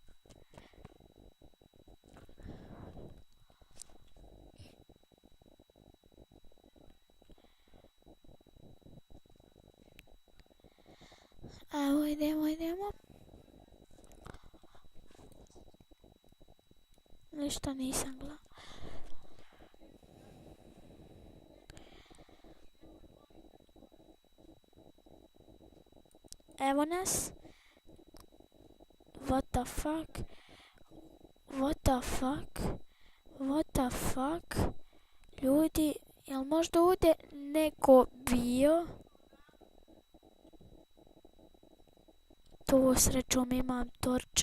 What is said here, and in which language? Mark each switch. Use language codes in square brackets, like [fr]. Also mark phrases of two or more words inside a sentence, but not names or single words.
[hr] Evo idemo. Ništa nisam gledala. Evo nas. [en] What the fuck? [hr] Ljudi, jel možda ovdje neko bio? To srećom imam torč.